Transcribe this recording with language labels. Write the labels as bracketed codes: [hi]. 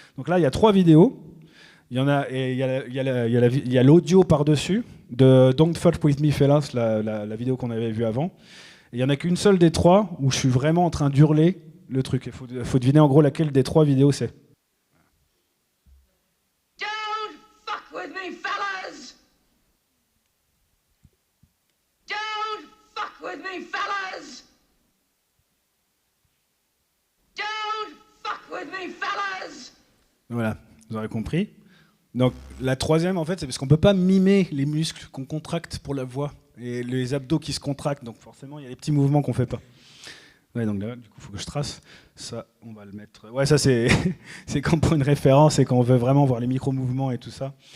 [fr] Donc là, il y a 3 vidéos. Il y a l'audio par-dessus de Don't Fuck With Me Fellas, la vidéo qu'on avait vue avant. Et il n'y en a qu'une seule des 3 où je suis vraiment en train d'hurler le truc. Il faut deviner en gros laquelle des 3 vidéos c'est. [en] Don't fuck with me, fellas! Don't fuck with me, fellas! Don't fuck with me, fellas! [fr] Voilà, vous aurez compris. Donc la troisième, en fait, c'est parce qu'on ne peut pas mimer les muscles qu'on contracte pour la voix et les abdos qui se contractent. Donc forcément, il y a des petits mouvements qu'on ne fait pas. Ouais, donc là, du coup, il faut que je trace. Ça, on va le mettre... Ouais, ça, c'est quand on prend une référence et quand on veut vraiment voir les micro-mouvements et tout ça.